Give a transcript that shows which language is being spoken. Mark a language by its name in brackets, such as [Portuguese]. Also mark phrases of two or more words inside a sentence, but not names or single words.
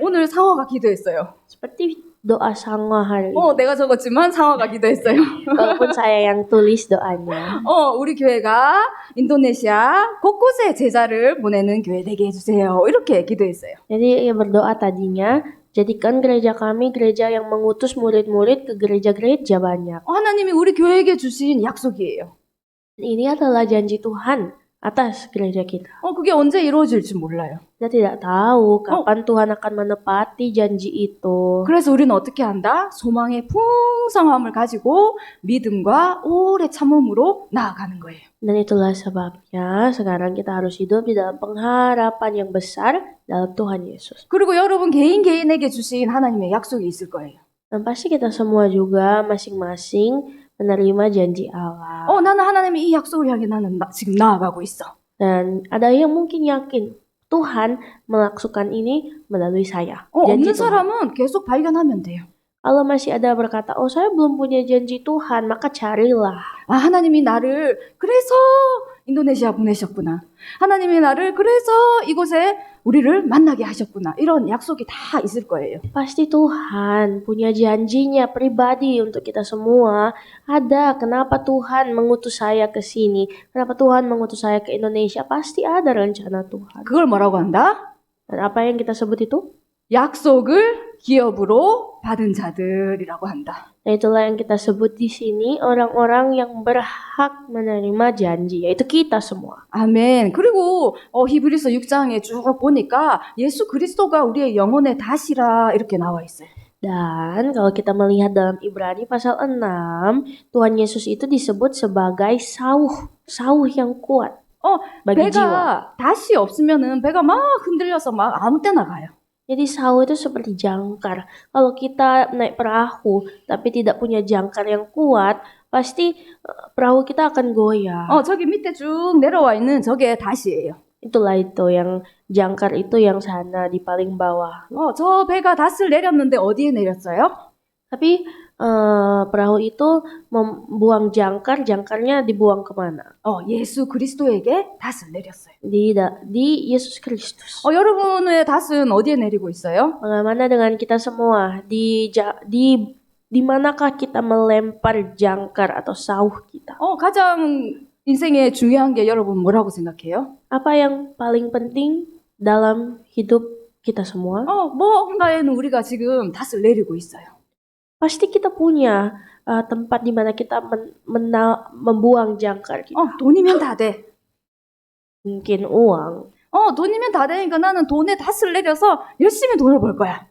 [Korean] 오늘 상화가 기도했어요. [Indonesian] Seperti doa Sangwa hari ini. [Korean] 내가 적었지만 상화가 기도했어요. [Indonesian] Walaupun saya yang tulis doanya. [Korean] 우리 교회가 인도네시아 곳곳에 제자를 보내는 교회 되게 해주세요. 이렇게 기도했어요. [Indonesian] Jadi ia berdoa tadinya, jadikan gereja kami gereja yang mengutus murid-murid ke gereja-gereja banyak. [Korean] 하나님이 우리 교회에게 주신 약속이에요. [Indonesian] Ini adalah janji Tuhan atas gereja kita. [Korean] 그게 언제 이루어질지 몰라요. [Indonesian] Kita tidak tahu kapan Tuhan akan menepati janji itu. [Korean] 그래서 우리는 어떻게 한다? 소망의 풍성함을 가지고 믿음과 오래 참음으로 나아가는 거예요. [Indonesian] Dan itulah sebabnya sekarang kita harus hidup di dalam pengharapan yang besar dalam Tuhan Yesus. [Korean] 그리고 여러분 개인에게 주신 하나님의 약속이 있을 거예요. [Indonesian] Dan pasti kita semua juga masing-masing menerima janji Allah. [Korean] 나는 하나님의 이 약속을 향해 나는 지금 나아가고 있어. [Indonesian] Dan ada yang mungkin yakin Tuhan melakukan ini melalui saya. [Korean] 없는 [Indonesian] Janji Tuhan. [Korean] 사람은 계속 발견하면 돼요. [Indonesian] Kalau masih ada berkata, saya belum punya janji Tuhan, maka carilah. [Korean] 하나님이 나를 그래서 인도네시아 보내셨구나. 하나님이 나를 그래서 이곳에 우리를 만나게 하셨구나. 이런 약속이 다 있을 거예요. [Indonesian] Pasti Tuhan punya janjinya pribadi untuk kita semua. Ada kenapa Tuhan mengutus saya ke sini, kenapa Tuhan mengutus saya ke Indonesia, pasti ada rencana Tuhan. [Korean] 그걸 뭐라고 한다? [Indonesian] Dan apa yang kita sebut itu? [Korean] 약속을 기업으로 받은 자들이라고 한다. [Indonesian] Nah, itulah yang kita sebut di sini orang-orang yang berhak menerima janji, yaitu kita semua. [Korean] 아멘. 그리고 히브리서 6장에 쭉 보니까 예수 그리스도가 우리의 영혼의 다시라 이렇게 나와 있어요. [Indonesian] Dan kalau kita melihat dalam Ibrani pasal 6, Tuhan Yesus itu disebut sebagai sauh yang kuat bagi jiwa. [Korean] 배가 다시 없으면은 배가 막 흔들려서 막 아무 때나 가요. [Indonesian] Jadi sauh itu seperti jangkar. Kalau kita naik perahu tapi tidak punya jangkar yang kuat, pasti perahu kita akan goyah. [Korean] 저기 밑에 쭉 내려와 있는 저게 다시예요. [Indonesian] Itulah itu yang jangkar itu yang sana di paling bawah. [Korean] 저 배가 닷을 내렸는데 어디에 내렸어요? [Indonesian] Tapi perahu itu membuang jangkar, jangkarnya dibuang kemana? [Korean] 예수 그리스도에게 닷을 내렸어요. [Indonesian] Di Yesus Kristus. [Korean] 여러분의 닷은 어디에 내리고 있어요? [Indonesian] Bagaimana dengan kita semua? Di manakah kita melempar jangkar atau sauh kita? [Korean] 가장 인생에 중요한 게 여러분 뭐라고 생각해요? [Indonesian] Apa yang paling penting dalam hidup kita semua? [Korean] 뭔가에는 우리가 지금 닷을 내리고 있어요. [Indonesian] Pasti kita punya tempat di mana kita membuang jangkar kita. [Korean] 돈이면 다 돼. [Indonesian] Mungkin uang. [Korean] 돈이면 다 되니까 나는 돈에 닷을 내려서 열심히 돈을 벌 거야.